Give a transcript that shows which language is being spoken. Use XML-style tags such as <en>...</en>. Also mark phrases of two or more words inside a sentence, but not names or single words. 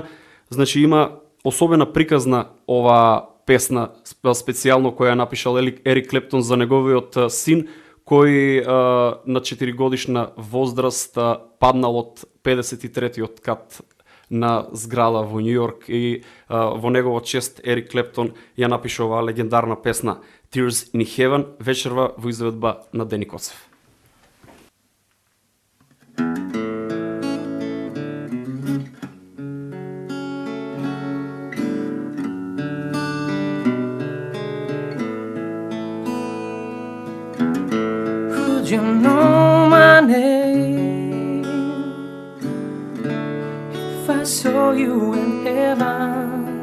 <mk>Значи има особена приказна ова песна, специјално која напишал Ерик Клептон за неговиот син, кој на 4-годишна возраст паднал од 53-тиот кат на зграда во Њу Јорк и во неговот чест Ерик Клептон ја напиша оваа легендарна песна Tears in Heaven, вечерва во изведба на Дени Коцев.</mk> <en>You know my name if I saw you in heaven,</en>